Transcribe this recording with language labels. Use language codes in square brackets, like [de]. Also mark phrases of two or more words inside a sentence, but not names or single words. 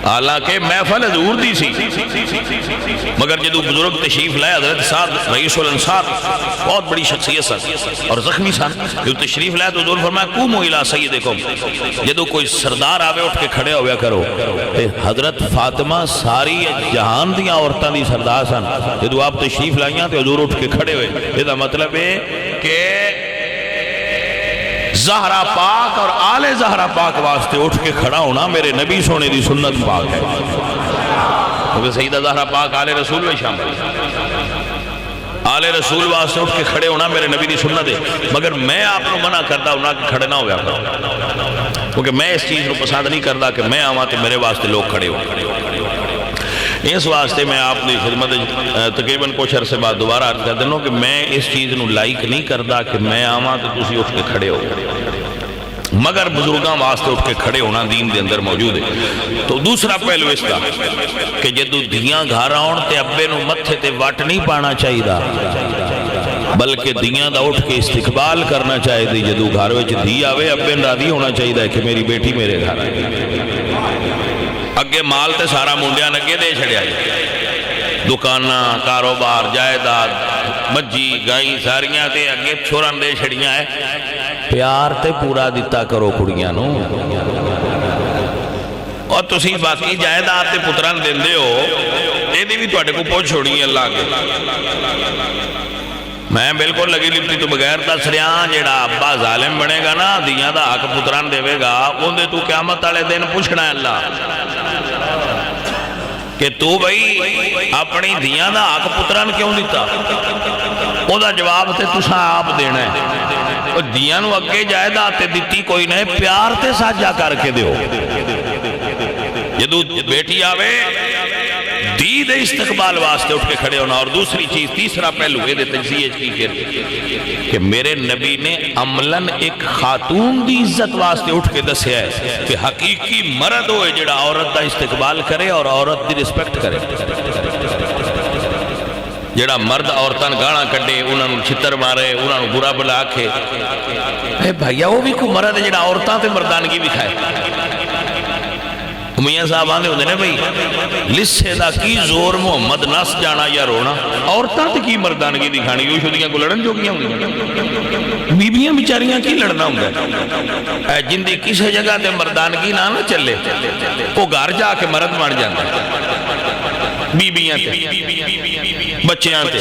[pa] حالانکہ محفل حضور دی سی، مگر جدو بزرگ تشریف لائے حضرت سعد رئیس الانصار بہت بڑی شخصیت سن اور زخمی سن، جدو تشریف لائے تو حضور فرمایا [ar] قوموا الی سیدکم، [pa] جدو کوئی سردار آوے اٹھ کے کھڑے ہویا کرو۔ حضرت فاطمہ ساری جہان دیا عورتاں دی سردار سن، جدو آپ تشریف لائیاں تو حضور اٹھ کے کھڑے ہوئے۔ یہ دا مطلب ہے کہ زہرا پاک اور آل زہرا پاک واسطے اٹھ کے کھڑا ہونا میرے نبی سونے دی سنت پاک ہے، کیونکہ سیدہ زہرا پاک [ur] آل رسول میں شامل ہے، [pa] آل رسول واسطے اٹھ کے کھڑے ہونا میرے نبی دی سنت ہے۔ [ur] مگر میں آپ کو منع کرتا ہوں کہ کھڑے نہ ہویا کرو، کیونکہ میں اس چیز کو پسند نہیں کرتا کہ [pa] میں آواں تے [ur] میرے واسطے لوگ کھڑے ہو۔ اس واسطے میں آپ کی خدمت تقریباً کچھ عرصے بعد دوبارہ عرض کر دینا کہ میں اس چیز نو لائک نہیں کرتا کہ [pa] میں آواں [ur] تو [pa] تسی اٹھ کے کھڑے ہو، [ur] مگر [pa] بزرگاں واسطے [ur] اٹھ کے کھڑے ہونا [pa] دین دے اندر [ur] موجود ہے۔ تو دوسرا پہلو اس کا کہ [pa] جدو دیاں گھر آن تے ابے نو متھے تے وٹ نہیں پانا چاہیے، بلکہ دیاں دا اٹھ کے استقبال کرنا چاہیے۔ جدو گھر وچ دی آوے ابے راضی ہونا چاہیے کہ میری بیٹی میرے گھر آئی۔ اگے مال تے سارا منڈیاں اگے دے چھڑیا جائے، دکانہ کاروبار جائیداد مجھی گائیں ساریاں تے اگے چھوڑن دے چھڑیاں ہے، پیار تے پورا دیتا کرو کڑیاں نو، اور تسی باقی جائیداد تے پتران دین دے ہو، یہ دی بھی تو اٹھے کو پہنچ چھوڑی ہے اللہ کے۔ میں بالکل لگی لپتی تو بغیر دس ریاں جیڑا ابا ظالم بنے گا نا، دیاں دا حق پتران دے گا، ان دے تو قیامت والے دن پوچھنا ہے اللہ کہ تو بھئی اپنی دیاں دا حق پتران کیوں دیتا؟ او دا جواب تے تسا آپ دینا ہے، اور دیاں نو اگے جائیداد تے دیتی کوئی نہیں، پیار تے ساجا کر کے دیو۔ جدو بیٹی آوے دید استقبال واسطے اٹھ کے کھڑے ہونا۔ [ur] اور دوسری چیز تیسرا پہلو یہ تجزیہ کی کہ [pa] میرے نبی نے عملاً ایک خاتون دی عزت واسطے اٹھ کے دسیا ہے کہ حقیقی مرد ہوئے جڑا عورت دا استقبال کرے اور عورت دی رسپیکٹ کرے۔ جڑا مرد عورتان گانا کڈے، انہاں نو چھتر مارے، انہاں نو برا بلا آکھے، اے بھائیہ وہ بھی کوئی مرد ہے جڑا عورتاں تے مردانگی دکھائے۔ میاں صاحب آنے ہوندے نے بھئی لسے دا کی زور محمد نس جانا یا رونا، عورتاں تے کی مردانگی دکھانی، یوں شدیاں کو لڑن جو کیا ہوندی، بیبیاں بیچاریاں کی لڑنا ہوندہ ہے، جن دی کسی جگہ تے مردانگی نہ چلے وہ گھر جا کے مرد مان جاندہ ہے، بیبیاں تے بچیاں تے۔